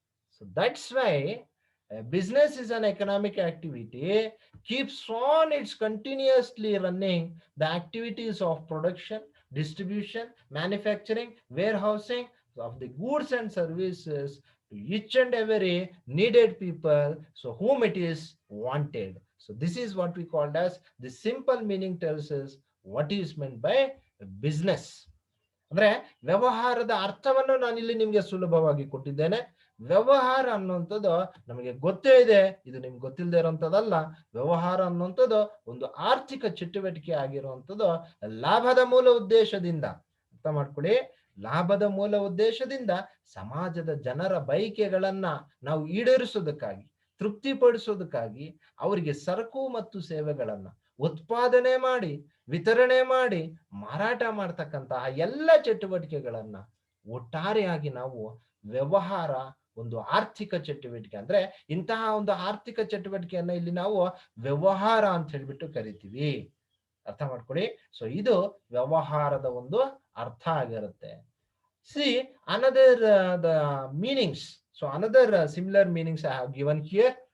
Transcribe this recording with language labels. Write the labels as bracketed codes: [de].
[en] So that's why business is an economic activity, keeps on it's continuously running the activities of production, distribution, manufacturing, warehousing of the goods and services to each and every needed people, so whom it is wanted. So this is what we called as the simple meaning tells us what is meant by business. [kn] ಅಂದ್ರೆ ವ್ಯವಹಾರದ ಅರ್ಥವನ್ನು ನಾನಿಲ್ಲಿ ನಿಮ್ಗೆ ಸುಲಭವಾಗಿ ಕೊಟ್ಟಿದ್ದೇನೆ. ವ್ಯವಹಾರ ಅನ್ನುವಂಥದ್ದು ನಮಗೆ ಗೊತ್ತೇ ಇದೆ, ಇದು ನಿಮ್ಗೆ ಗೊತ್ತಿಲ್ಲದೆ ಇರುವಂತದ್ದಲ್ಲ. ವ್ಯವಹಾರ ಅನ್ನುವಂಥದ್ದು ಒಂದು ಆರ್ಥಿಕ ಚಟುವಟಿಕೆ ಆಗಿರುವಂಥದ್ದು ಲಾಭದ ಮೂಲ ಉದ್ದೇಶದಿಂದ, ಅರ್ಥ ಮಾಡ್ಕೊಳ್ಳಿ, ಲಾಭದ ಮೂಲ ಉದ್ದೇಶದಿಂದ ಸಮಾಜದ ಜನರ ಬಯಕೆಗಳನ್ನ ನಾವು ಈಡೇರಿಸೋದಕ್ಕಾಗಿ, ತೃಪ್ತಿಪಡಿಸೋದಕ್ಕಾಗಿ ಅವರಿಗೆ ಸರಕು ಮತ್ತು ಸೇವೆಗಳನ್ನ ಉತ್ಪಾದನೆ ಮಾಡಿ, ವಿತರಣೆ ಮಾಡಿ, ಮಾರಾಟ ಮಾಡ್ತಕ್ಕಂತಹ ಎಲ್ಲ ಚಟುವಟಿಕೆಗಳನ್ನ ಒಟ್ಟಾರೆಯಾಗಿ ನಾವು ವ್ಯವಹಾರ, ಒಂದು ಆರ್ಥಿಕ ಚಟುವಟಿಕೆ ಅಂದ್ರೆ ಇಂತಹ ಒಂದು ಆರ್ಥಿಕ ಚಟುವಟಿಕೆಯನ್ನ ಇಲ್ಲಿ ನಾವು ವ್ಯವಹಾರ ಅಂತ ಹೇಳ್ಬಿಟ್ಟು ಕರಿತೀವಿ. ಅರ್ಥ ಮಾಡ್ಕೊಳ್ಳಿ. ಸೊ ಇದು ವ್ಯವಹಾರದ ಒಂದು ಅರ್ಥ ಆಗಿರುತ್ತೆ. [en] See another the meanings. So another similar meanings I have given here.